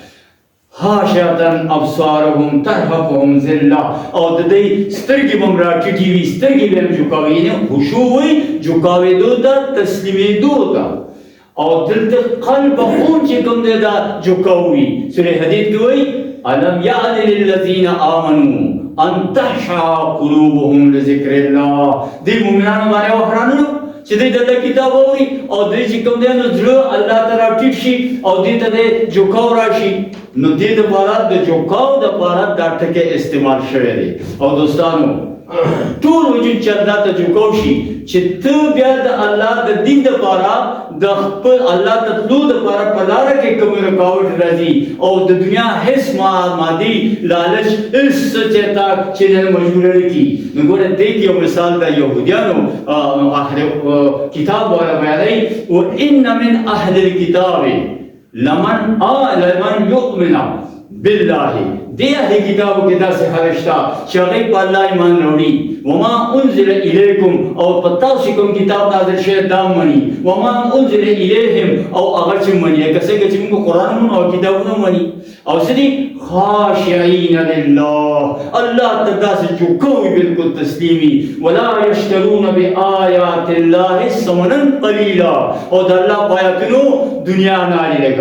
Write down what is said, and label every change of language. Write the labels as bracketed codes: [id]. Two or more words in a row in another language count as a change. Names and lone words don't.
[ar] خاشعة ابصارهم ترهقهم ذله [ps] او د دوی سترګې به هم راټیټې وي سترګې به هم جوکاوي یعنې خشوع وایي جوکاوېدو ته تسلیمېدو ته او دلته قلب خون چې کوم دی دا جوکاو وي سورې حدید کې وایي [ar] الم یعن للذین آمنوا ان تخشع قلوبهم لذکر الله [ps] دې مؤمنانو باندې وحرانو چې دوی د الله کتاب اوري او دوی چې کوم دی نو زړه الله ته راټیټ شي او دې ته د جوکاو راشي نو دې دپاره د جوکاو دپاره دا ټکی استعمال شوی دی او دوستانو ټول وجود چې الله ته جوکاو شي چې ته بیا د الله د دین دپاره د خپل الله ته تلو دپاره په لاره کې کوم رکاوټ راځي او د دنیا هېڅ مادي لالچ هېڅ څه چې تا چې مجبوره نه کړي نو ګوره دې کې یو مثال د یهودیانو اهل کتاب والا بیانوي [ar] وان من اهل الکتاب لمن یؤمن بالله [ps] دې اهل کتابو کې داسې خلک شته چې هغوی په الله ایمان راوړي [ar] وما انزل الیکم [ps] او په تاسو کوم کتاب نازل شوی دا مني [ar] وما انزل الیهم [ps] او هغه چې مني لکه څنګه چې موږ قرآن منو او کتابونه مني او څه دي [ar] خاشعین لله [ps] الله ته داسې چوکوي بالکل تسلیمي [ar] ولا یشترون بآیات الله ثمنا قلیلا [ps] او د الله په آیاتونو دنیا نه لګا